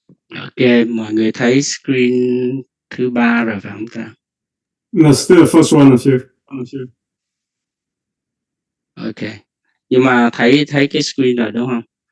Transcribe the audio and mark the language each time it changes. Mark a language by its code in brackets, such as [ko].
[vi] Ok, mọi người thấy screen thứ 3 rồi phải không ta? [en] No, still the first one of you. Ok. [vi] Nhưng mà thấy cái screen rồi đúng không?